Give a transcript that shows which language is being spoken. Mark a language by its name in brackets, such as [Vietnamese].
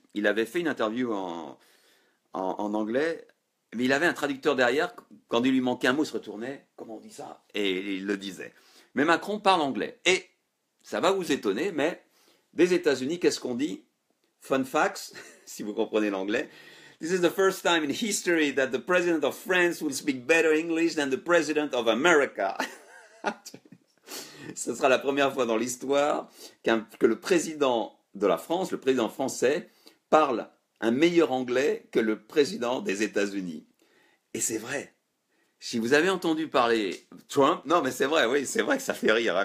[French] Il avait fait une interview en anglais, mais il avait un traducteur derrière. Quand il lui manquait un mot, il se retournait, comment on dit ça? Et il le disait. Mais Macron parle anglais. Et ça va vous étonner, mais des États-Unis, qu'est-ce qu'on dit? [English] Fun facts, [French] si vous comprenez l'anglais. [English] This is the first time in history that the president of France will speak better English than the president of America. [French] Ce sera la première fois dans l'histoire que le président de la France, le président français, parle un meilleur anglais que le président des États-Unis. Et c'est vrai. Si vous avez entendu parler Trump, non mais c'est vrai, oui, c'est vrai que ça fait rire. Hein.